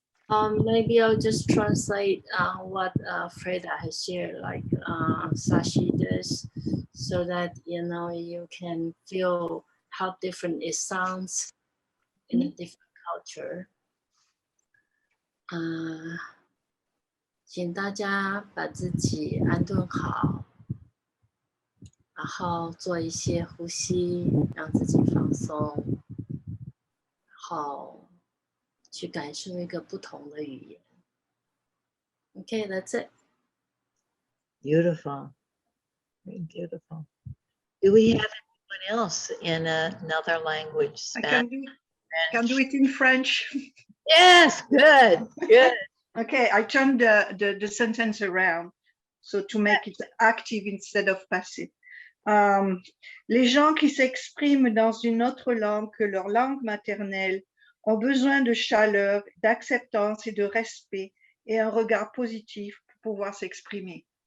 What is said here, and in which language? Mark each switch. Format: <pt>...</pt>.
<en>Maybe I'll just translate what Freda has shared, like Sashi does, so that you can feel how different it sounds in a different culture.</en> <zh>请大家把自己安顿好，然后做一些呼吸，让自己放松，然后去感受一个不同的语言。</zh> <en>Okay, that's it. Beautiful. Very beautiful. Do we have Anyone else in another language? I Spanish? can do it in French. Yes, good, good. Okay, I turned the sentence around, so to make it active instead of passive.</en> <fr>Les gens qui s'expriment dans une autre langue que leur langue maternelle ont besoin de chaleur, d'acceptance et de respect et un regard positif pour pouvoir s'exprimer.</fr>